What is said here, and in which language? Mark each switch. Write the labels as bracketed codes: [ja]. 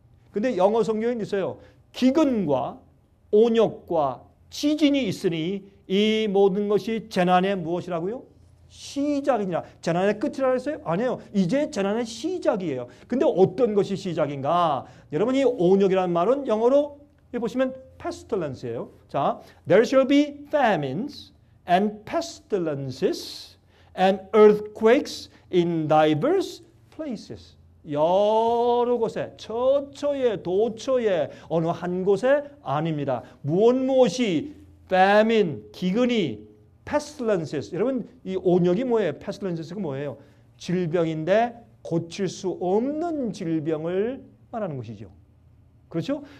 [ko] 근데 영어 성경에는 있어요. 기근과 온역과 지진이 있으니 이 모든 것이 재난의 무엇이라고요? 시작이니라. 재난의 끝이라 했어요? 아니에요. 이제 재난의 시작이에요. 근데 어떤 것이 시작인가? 여러분 이 온역이라는 말은 영어로 보시면 pestilence예요. [en] 자, there shall be famines and pestilences and earthquakes in diverse places. [ko] 여러 곳에 처처에 도처에 어느 한 곳에 아닙니다. 무엇이 famine 기근이 pestilences. 여러분 이 온역이 뭐예요? pestilenses가 뭐예요? 질병인데 고칠 수 없는 질병을 말하는 것이죠. 그렇죠?